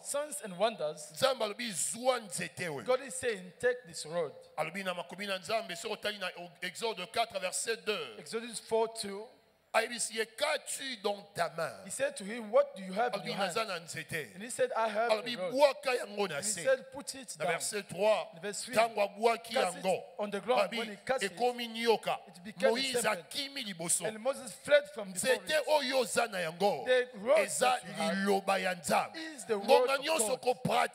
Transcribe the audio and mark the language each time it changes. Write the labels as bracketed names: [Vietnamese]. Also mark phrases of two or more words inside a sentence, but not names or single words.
[English] Signs and wonders. [Lingala] Nzambe alobi zwa nzete we. [English] God is saying take this road. [Lingala] Alobi na makomi na Nzambe so otali na Exode 4 verset 2. [English] Exodus 4:2. [French] Qu'as-tu dans ta main? [English] He said to him, what do you have in your hand? And he said, I have a rod. And he said, put it down. [French] Verset 3. [English] Verse 3. Cast it on the ground. When he cast it, it became a serpent. And Moses fled from the forest. The road is the word of God.